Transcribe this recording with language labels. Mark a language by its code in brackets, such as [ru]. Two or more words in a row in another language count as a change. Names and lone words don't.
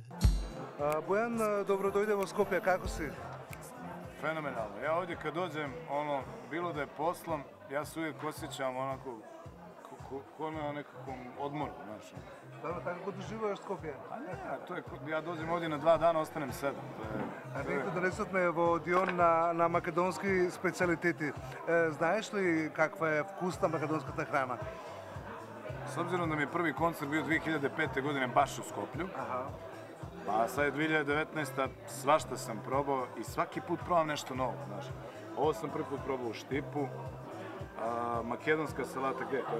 [mk] Bojan, dobro doјде во Скопје, како си? [bs] Fenomenalno. Ja ovdje kad dođem, bilo da je poslom, ja se uvijek osjećam onako ko na nekakvom odmoru, znaš. [mk] Dobro, tako ko doživuješ Скопје? [bs] Ja dođem ovdje na 2 dana, ostanem 7. [mk] Ние донесовме во Дион на македонски специјалитети. Знаеш ли каква е вкусна македонската храна? [bs] S obzirom da mi je prvi koncert bio 2005. godine baš u Skoplju, a sad je 2019. svašta sam probao i svaki put probam nešto novo, znaš. Ovo sam prvi put probao u Štipu, makedonska salata, gdje je to?